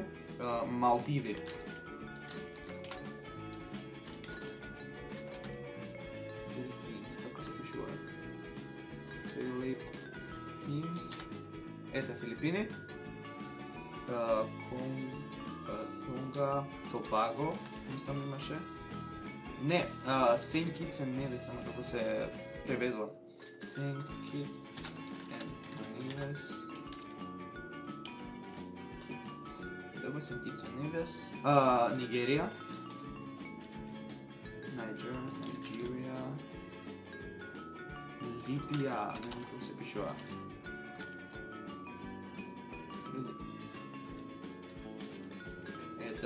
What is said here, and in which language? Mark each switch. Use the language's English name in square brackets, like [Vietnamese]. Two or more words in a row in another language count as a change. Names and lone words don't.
[Macedonian] Малдиви. Како се пишува? Филипинс. Ете Филипини. Тонга, Тобаго, мислам имаше. Не, Saint Kitts and Nevis, ама како се преведува. Saint Kitts and Nevis. Добро, Saint Kitts and Nevis. Нигерија. Nigeria. Либија, не знам како се пишува. Ете.